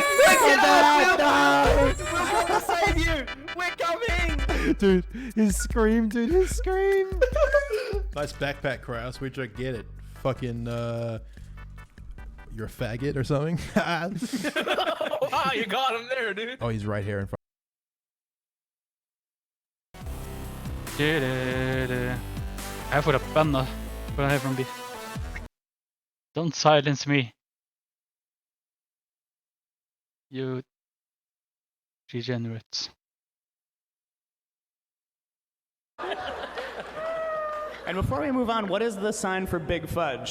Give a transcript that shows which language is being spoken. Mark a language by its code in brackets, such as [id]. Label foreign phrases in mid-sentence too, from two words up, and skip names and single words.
[en] No! We're gonna save you! We're coming! Dude, his scream, Nice backpack, Kraus. Where'd you get it? Fucking, you're a faggot or something? Wow, you got him there, dude. Oh, he's right here in front. [no] Jeg får opp bandet for den her from B. [en] Don't silence me. You degenerates. And before we move on, what is the sign for Big Fudge?